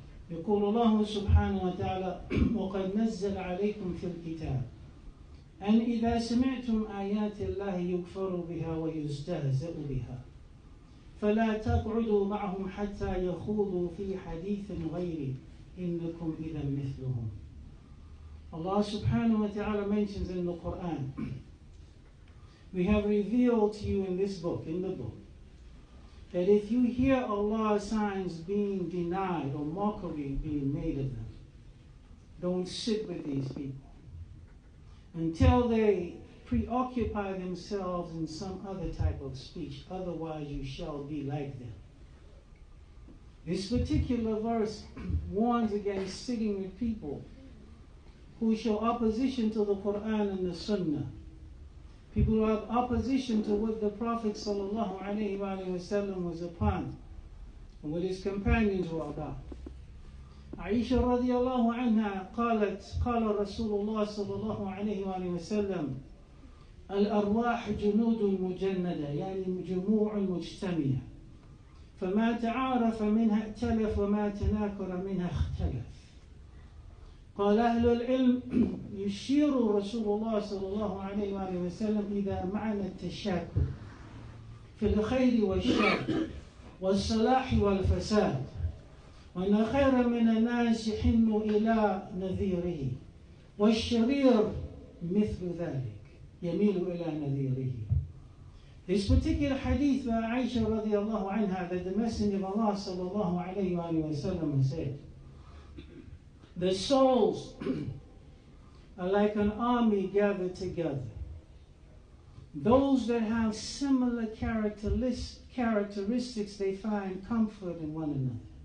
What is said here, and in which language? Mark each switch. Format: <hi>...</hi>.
<ar>يقول الله سبحانه وتعالى وقد نزل عليكم في الكتاب أن إذا سمعتم آيات الله يكفر بها ويستهزأ بها فلا تقعدوا معهم حتى يخوضوا في حديث غيره إنكم إذا مثلهم.</ar> <en>Allah subhanahu wa ta'ala mentions in the Quran, we have revealed to you in this book, in the book, that if you hear Allah's signs being denied or mockery being made of them, don't sit with these people until they preoccupy themselves in some other type of speech, otherwise you shall be like them. This particular verse warns against sitting with people who show opposition to the Quran and the Sunnah. People who have opposition to what the Prophet ﷺ was upon and what his companions were about.</en> <ar>Aisha radiallahu anha قالت قال رسول الله صلى الله عليه وآله وسلم الأرواح جنود مجندة يعني جموع مجتمعة فما تعارف منها ائتلف وما تناكر منها اختلف. قال أهل العلم يشير رسول الله صلى الله عليه وآله وسلم إذا معنى التشاكل في الخير والشر والصلاح والفساد وأن خير من الناس يحن إلى نذيره والشرير مثل ذلك يميل إلى نذيره.</ar> <en>This particular hadith by Aisha radiallahu anha, that the Messenger of Allah sallallahu alayhi wa sallam said, the souls are like an army gathered together. Those that have similar characteristics, they find comfort in one another.</en>